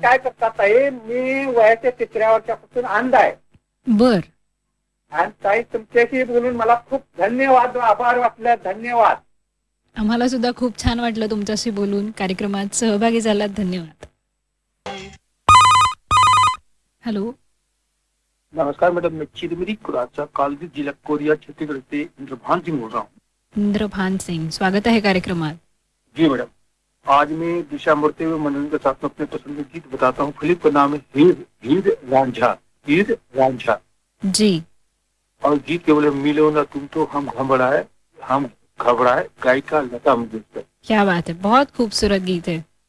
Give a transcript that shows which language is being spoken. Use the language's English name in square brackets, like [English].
[Marathi] काय करतात ताई, मी वयाच्या तिसऱ्यावरच्या पासून अंध आहे. बर. आणि ताई, तुमच्याशी बोलून मला खूप धन्यवाद, आभार वाटलं. धन्यवाद. आम्हाला सुद्धा खूप छान वाटलं तुमच्याशी बोलून. कार्यक्रमात सहभागी झालात, धन्यवाद. हॅलो, [Hindi] नमस्कार मैडम, मैं चिरमिरी कुराचा कालदी जिला कोरिया छत्तीसगढ़ से इंद्रभान सिंह बोल रहा हूँ. [Marathi] इंद्रभान सिंह, स्वागत आहे कार्यक्रमात. [Hindi] जी मैडम, आज मैं दिशा मरते हुए मनोरंजन के साथ में अपने पसंदीदा गीत बताता हूँ. फिल्म का नाम है हीर हीर रांझा. हीर रांझा. जी. और गीत के बोले मिलो ना तुम तो हम घबराए गायिका लता मंगेशकर। क्या बात है, बहुत खूबसूरत गीत है।